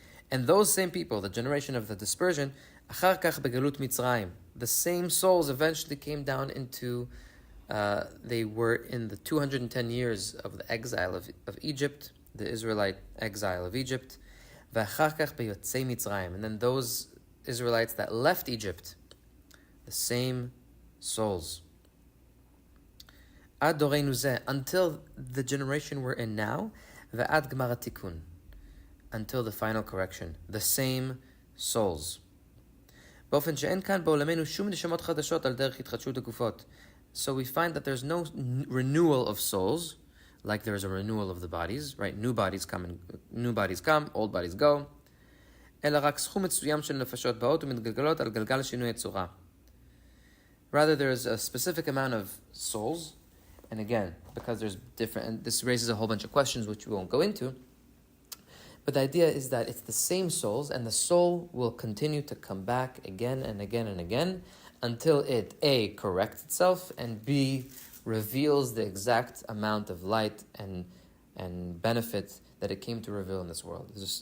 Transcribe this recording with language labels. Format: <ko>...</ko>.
<en>And those same people, the generation of the dispersion,</en> <he>אחר כך בגלות מצרים,</he> <en>the same souls eventually came down into, they were in the 210 years of the exile of Egypt, the Israelite exile of Egypt,</en> <he>ואחר כך ביוצאי מצרים,</he> <en>and then those Israelites that left Egypt, the same souls.</en> <he>עד דורנו זה,</he> <en>until the generation we're in now,</en> <he>ועד גמר התיקון,</he> <en>until the final correction, the same souls.</en> <he>באופן שאין כאן בעולמנו שום נשמות חדשות על דרך התחדשות הגופות.</he> <en>So we find that there's no renewal of souls, like there's a renewal of the bodies, right? New bodies come, old bodies go.</en> <he>אלא רק סכום מסוים של נפשות באות ומתגלגלות על גלגל שינוי הצורה.</he> <en>Rather, there's a specific amount of souls, and again, because there's different, and this raises a whole bunch of questions which we won't go into, but the idea is that it's the same souls, and the soul will continue to come back again and again and again until it, A, corrects itself, and B, reveals the exact amount of light and benefit that it came to reveal in this world.</en>